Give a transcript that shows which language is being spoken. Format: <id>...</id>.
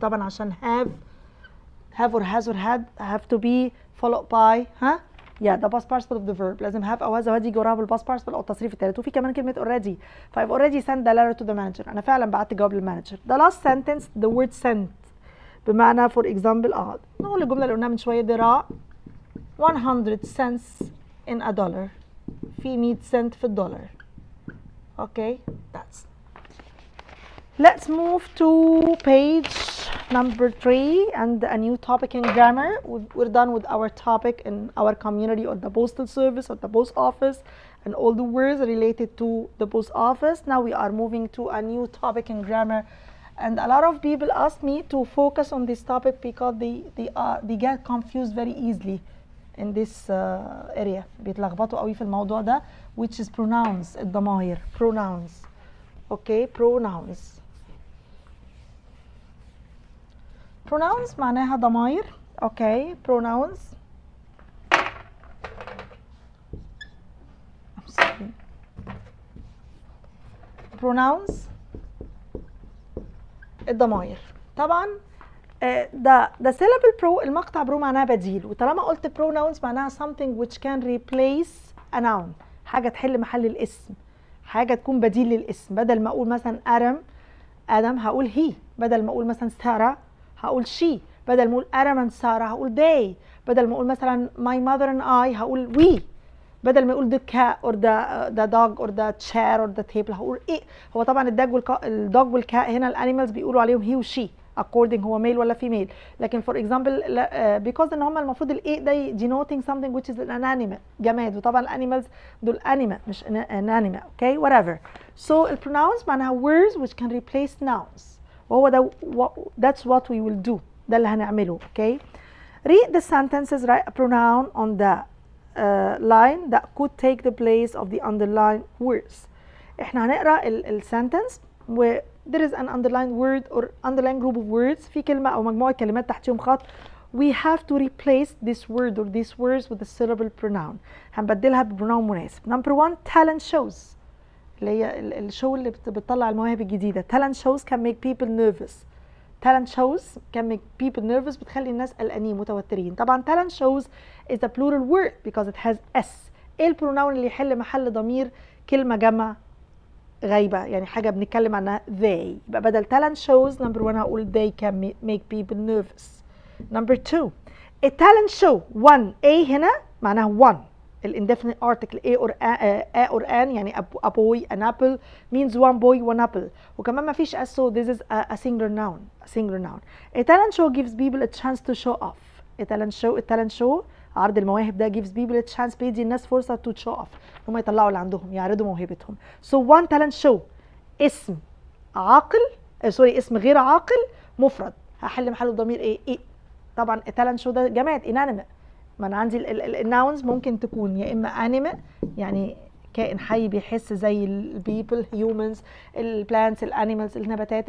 <ar>طبعا عشان</ar> <en>have or has or had have to be followed by yeah the past participle of the verb.</en> <ar>لازم have أو has أو had يجي وراها بالpast participle أو التصريف الثالث. وفي كمان كلمة already.</ar> <en>ف I've already sent the letter to the manager.</en> <ar>أنا فعلا بعت جواب للمانجر.</ar> <en>The last sentence the word sent</en> <ar>بمعنى</ar> <en>for example</en> <ar>نقول الجملة اللي قلناها من شوية</ar> <en>there are 100 cents in a dollar.</en> <ar>في 100 cent في الدولار.</ar> <en>Okay, that's. Let's move to page number 3 and a new topic in grammar. We're done with our topic in our community or the postal service or the post office and all the words related to the post office. Now we are moving to a new topic in grammar, and a lot of people ask me to focus on this topic because they get confused very easily in this area.</en> <ar>بيتلخبطوا قوي في الموضوع ده,</ar> <en>which is pronouns,</en> <ar>الضمائر, pronouns.</ar> <en>Okay, pronouns.</en> <ar>Pronouns معناها ضمائر.</ar> <en>Okay, pronouns. I'm sorry.</en> <ar>Pronouns الضمائر. طبعا ده syllable pro, المقطع برو معناها بديل, وطالما قلت pronouns معناها</ar> <en>something which can replace a noun,</en> <ar>حاجة تحل محل الاسم, حاجة تكون بديل للاسم. بدل ما اقول مثلا آدم هقول he, بدل ما اقول مثلا سارة هقول she, بدل ما اقول آدم and سارة هقول they, بدل ما اقول مثلا</ar> <en>my mother and I</en> <ar>هقول we, بدل ما يقول</ar> <en>the cat or the dog or the chair or the table</en> <ar>هقول ايه. هو طبعا الدوج والكات هنا الانيمالز بيقولوا عليهم he و she according هو male ولا female, لكن for example because ان هم المفروض الايه ده</ar> <en>denoting something which is an animal,</en> <ar>جماد, وطبعا الانيمالز دول animal مش an animal.</ar> <en>Okay, whatever. So pronouns</en> <ar>معناها</ar> <en>words which can replace nouns,</en> <ar>وهو ده</ar> <en>that's what we will do,</en> <ar>ده اللي هنعمله.</ar> <en>Okay, read the sentences, write a pronoun on the line that could take the place of the underlined words.</en> <ar>احنا هنقرا السنتنس و</ar> <en>there is an underlined word or underlined group of words,</en> <ar>في كلمة أو مجموعة كلمات تحتهم خط.</ar> <en>We have to replace this word or these words with a syllable pronoun.</en> <ar>هنبدلها ببروناون مناسب. Number 1, talent shows, اللي هي الشو اللي بتطلع المواهب الجديدة.</ar> <en>Talent shows can make people nervous. Talent shows can make people nervous,</en> <ar>بتخلي الناس قلقانين متوترين. طبعا</ar> <en>talent shows is a plural word because it has s.</en> <ar>ايه البروناون اللي يحل محل ضمير كلمة جمع غايبة, يعني حاجة بنتكلم عنها they, يبقى بدل talent shows number 1 هقول</ar> <en>they can make people nervous. Number 2, a talent show, one, a</en> <ar>هنا معناها</ar> <en>one, الindefinite article a or an,</en> <ar>يعني</ar> <en>a boy, an apple means one boy, one apple,</en> <ar>وكمان ما فيش</ar> <en>s, so this is a singular noun. A talent show gives people a chance to show off.</en> <ar>A talent show عرض المواهب ده</ar> <en>gives people a chance,</en> <ar>بيدي الناس فرصة</ar> <en>to show off,</en> <ar>هم يطلعوا اللي عندهم, يعرضوا موهبتهم. So one talent show اسم عاقل اسم غير عاقل مفرد, هحل محله ضمير ايه؟ طبعا a talent show ده جماد inanimate, ما انا عندي الناونز ممكن تكون يا اما animate يعني كائن حي بيحس زي البيبل humans, البلانتس, الانيمالز, النباتات.</ar>